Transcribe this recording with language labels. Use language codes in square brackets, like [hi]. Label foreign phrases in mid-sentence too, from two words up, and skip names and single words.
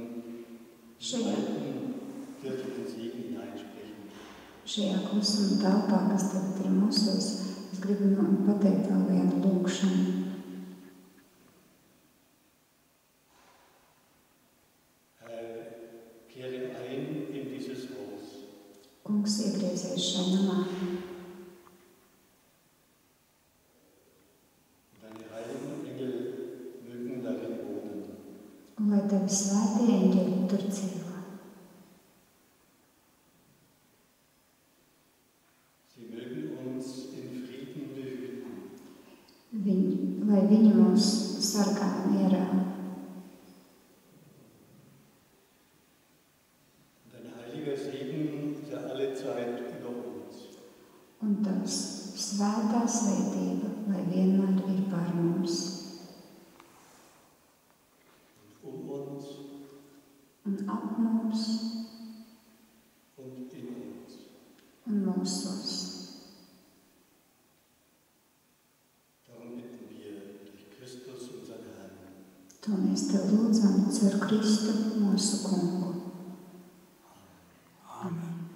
[de] Schön. alten kirchlichen Segen hineinsprechen. [lv] Šajā klusuma telpā, kas tagad ir mūsos, es gribu pateikt vēl vienu lūgšanu. [de] Herr, kehre ein in dieses Haus. [lv] Kungs, iegriezies šajā namā, [de] Und deine heiligen Engel mögen darin wohnen. [lv] un lai tavi svētie eņģeļi tur dzīvo. [de] Sie mögen uns in Frieden behüten. [lv] Lai viņi mūs sargā mierā. [de] Und dein heiliger Segen sei alle Zeit über uns. [lv] Un tavs svētā svētība, lai vienmēr ir pār mums [de] Und uns [lv] un ap mums [de] und in uns. [lv] un mūsos. [de] Darum bitten wir durch Christus, unseren Herrn. [lv] To mēs tev lūdzam caur Kristu mūsu kungu. Amen.